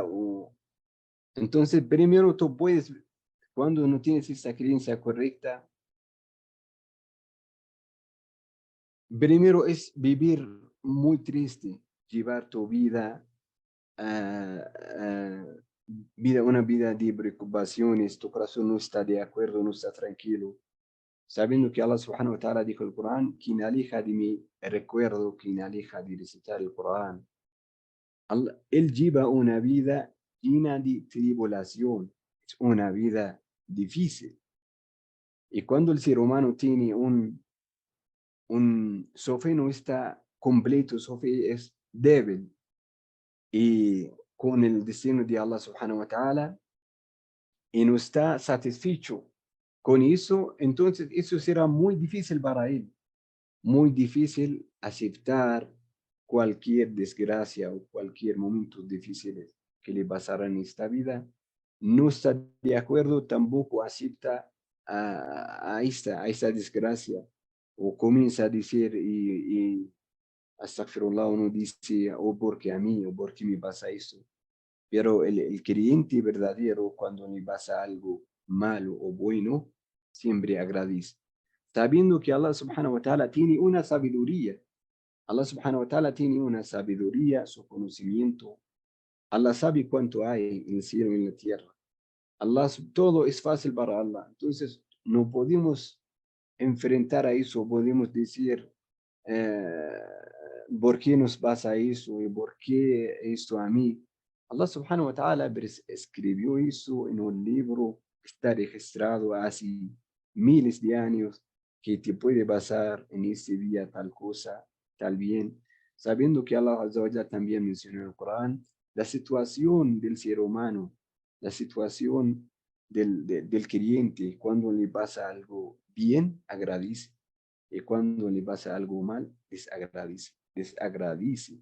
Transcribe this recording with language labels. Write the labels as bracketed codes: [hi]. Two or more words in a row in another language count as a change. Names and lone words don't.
[es] Entonces, primero tú puedes, cuando no tienes esa creencia correcta, primero es vivir muy triste, llevar tu vida, ah, ah, una vida de preocupaciones, tu corazón no está de acuerdo, no está tranquilo, sabiendo que [ar] الله سبحانه وتعالى [es] dijo en el Corán, quien aleja de mi recuerdo, quien aleja de recitar el Corán, él lleva una vida llena de tribulación, es una vida difícil. Y cuando el ser humano tiene su fe no está completo, su fe es débil, y con el destino de [ar] الله سبحانه وتعالى, [es] y no está satisfecho con eso, entonces eso será muy difícil para él, muy difícil aceptar cualquier desgracia o cualquier momento difícil que le pasará en esta vida. No está de acuerdo, tampoco acepta a esta desgracia, o comienza a decir y astagfirullah, uno dice, o porque a mí, o porque me pasa eso. Pero el creyente verdadero, cuando le pasa algo malo o bueno, siempre agradece, sabiendo que [ar] الله سبحانه وتعالى [es] tiene una sabiduría. [ar] الله سبحانه وتعالى [es] tiene una sabiduría, su conocimiento. Allah sabe cuánto hay en el cielo y en la tierra. Allah, todo es fácil para Allah. Entonces, no podemos enfrentar a eso, podemos decir, eh, ¿por qué nos pasa eso? ¿Y por qué esto a mí? [ar] الله سبحانه وتعالى [es] escribió eso en un libro que está registrado hace miles de años, que te puede pasar en este día tal cosa, tal bien, sabiendo que [ar] الله عز وجل [es] también mencionó en el Corán la situación del ser humano, la situación del creyente, cuando le pasa algo bien, agradece, y cuando le pasa algo mal, desagradece.